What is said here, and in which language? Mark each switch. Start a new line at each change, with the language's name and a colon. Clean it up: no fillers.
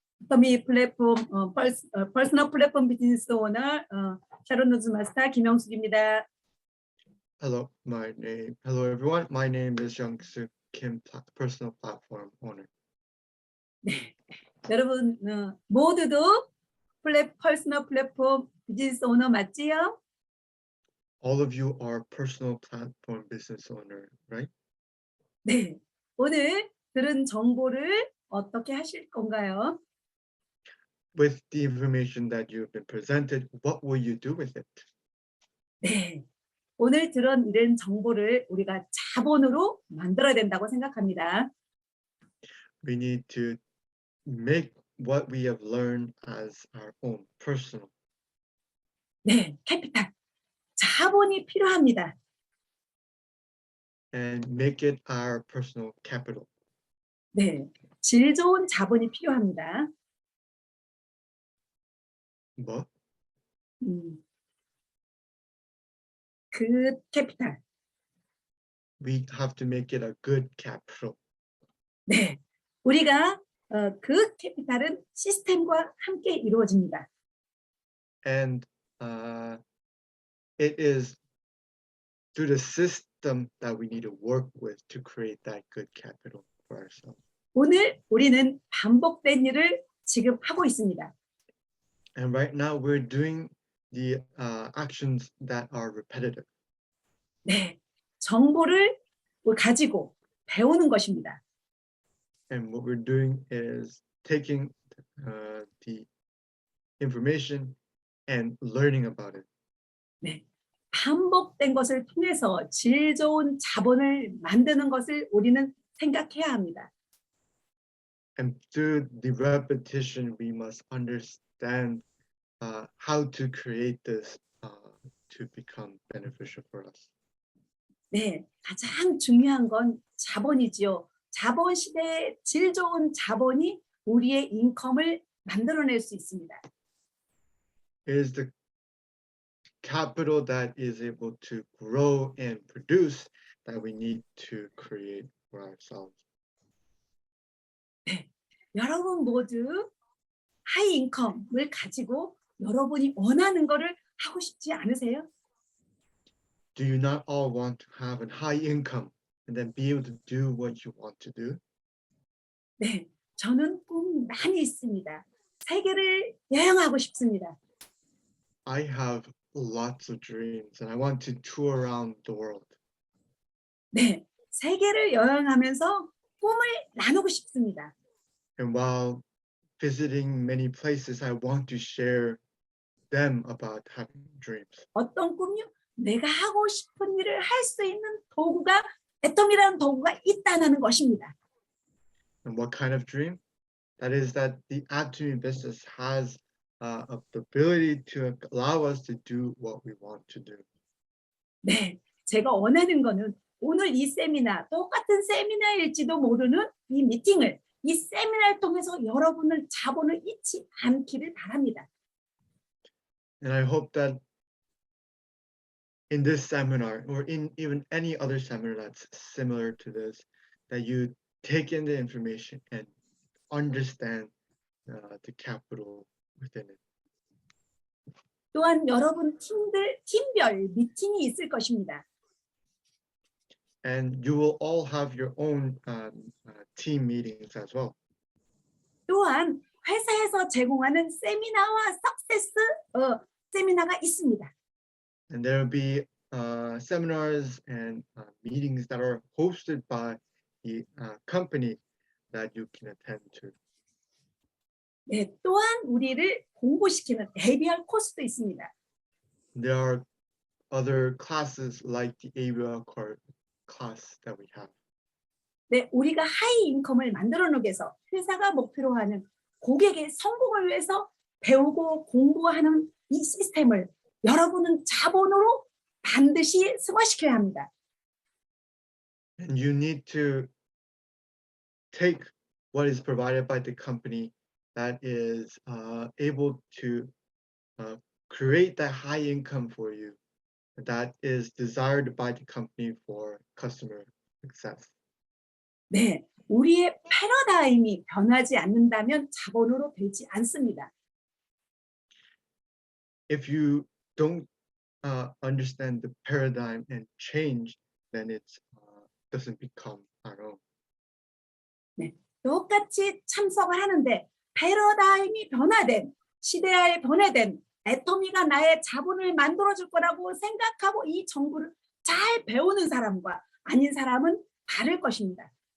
Korean: 애터미 플랫폼 퍼스널 플랫폼 비즈니스 오너 샤론 로즈 마스터 김영숙입니다.
English: Hello everyone. My name is Sook Kim, personal platform owner.
Korean: 네, 여러분 모두도 퍼스널 플랫폼 비즈니스 오너 맞지요?
English: All of you are personal platform business owner, right?
Korean: 네, 오늘 들은 정보를 어떻게 하실 건가요?
English: With the information that you've been presented, what will you do with it?
Korean: 네, 오늘 이런 정보를 우리가 자본으로 만들어야 된다고 생각합니다.
English: We need to make what we have learned as our own personal.
Korean: 네, 캐피탈. 자본이 필요합니다.
English: And make it our personal capital.
Korean: 네, 질 좋은 자본이 필요합니다.
English: But
Korean: 그 캐피탈.
English: we have to make it a good capital.
Korean: 네, 우리가 그 캐피탈은 시스템과 함께 이루어집니다.
English: And it is through the system that we need to work with to create that good capital for ourselves.
Korean: 오늘 우리는 반복된 일을 지금 하고 있습니다.
English: And right now we're doing the actions that are repetitive.
Korean: 네, 정보를 가지고 배우는 것입니다.
English: And what we're doing is taking the information and learning about it.
Korean: 네, 반복된 것을 통해서 질 좋은 자본을 만드는 것을 우리는 생각해야 합니다.
English: And through the repetition, we must understand how to create this to become beneficial for us.
Korean: 네, 가장 중요한 건 자본이지요. 자본 시대에 질 좋은 자본이 우리의 인컴을 만들어낼 수 있습니다.
English: It is the capital that is able to grow and produce that we need to create for ourselves.
Korean: 네, 여러분 모두 하이 인컴을 가지고 여러분이 원하는 거를 하고 싶지 않으세요?
English: Do you not all want to have a high income and then be able to do what you want to do?
Korean: 네, 저는 꿈이 많이 있습니다. 세계를 여행하고 싶습니다.
English: I have lots of dreams and I want to tour around the world.
Korean: 네, 세계를 여행하면서 꿈을 나누고 싶습니다.
English: And while visiting many places, I want to share them about having dreams.
Korean: 어떤 꿈요? 내가 하고 싶은 일을 할 수 있는 도구가 애터미라는 도구가 있다는 것입니다.
English: And what kind of dream? That is that the Atomy business has the ability to allow us to do what we want to do.
Korean: 네, 제가 원하는 거는 오늘 이 세미나, 똑같은 세미나일지도 모르는 이 미팅을, 이 세미나를 통해서 여러분을 자본을 잃지 않기를 바랍니다.
English: And I hope that in this seminar or in even any other seminar that's similar to this, that you take in the information and understand the capital within it.
Korean: 또한 여러분 팀별 미팅이 있을 것입니다.
English: And you will all have your own team meetings as well.
Korean: 또한 회사에서 제공하는 세미나와 석세스 세미나가 있습니다.
English: And there will be seminars and meetings that are hosted by the company that you can attend to.
Korean: 네, 또한 우리를 공부시키는 ABR 코스도 있습니다.
English: There are other classes like the ABL class that we have.
Korean: 네, 우리가 하이 인컴을 만들어내기 위해서 회사가 목표로 하는 고객의 성공을 위해서 배우고 공부하는 이 시스템을 여러분은 자본으로 반드시 승화시켜야 합니다.
English: And you need to take what is provided by the company that is able to create that high income for you that is desired by the company for customer success.
Korean: 네, 우리의 패러다임이 변하지 않는다면 자본으로 되지 않습니다.
English: If you don't understand the paradigm and change, then it doesn't become our own.
Korean: 네, 똑같이 참석을 하는데 패러다임이 변화된 시대에 변화된 애터미가 나의 자본을 만들어줄 거라고 생각하고 이 정보를 잘 배우는 사람과 아닌 사람은 다를 것입니다.